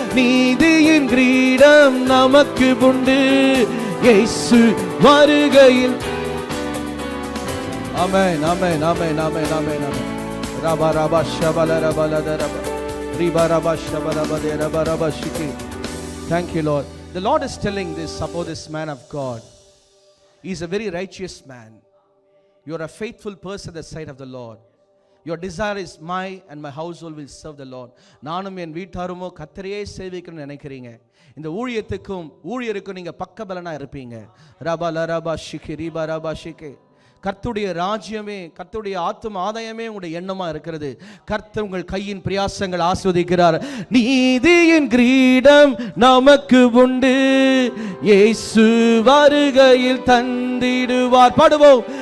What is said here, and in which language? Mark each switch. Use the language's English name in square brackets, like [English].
[Tamil] நீதியின் கிரீடம் நமக்கு உண்டு, இயேசு வருகையில். ஆமென் ஆமென் ஆமென் ஆமென் ஆமென் ஆமென். ரபா ரபா ஷபல ரபல ரபா ரிபா ரபா ஷபல ரபா ரபா ரபா ஷிகி. [English] Thank you, Lord. The Lord is telling this about this man of God. He is a very righteous man. You are a faithful person at the sight of the Lord. Your desire is my and my household will serve the Lord. [Tamil] நானும் என் வீட்டாருமோ கர்த்தரையே சேவிக்கணும்னு நினைக்கிறீங்க. இந்த ஊழியத்துக்கும் ஊழியருக்கும் நீங்க பக்கபலனா இருப்பீங்க. ரபா லரபா ஷிகி ரிபா ரபா ஷிகி. கர்த்தருடைய ராஜ்யமே, கர்த்தருடைய ஆத்தும ஆதாயமே உங்களுடைய எண்ணமா இருக்கிறது. கர்த்தர் உங்கள் கையின் பிரயாசங்கள் ஆஸ்வதிக்கிறார். நீதியின் கிரீடம் நமக்கு உண்டு, இயேசு வருகையில் தந்திடுவார். பாடுவோம்.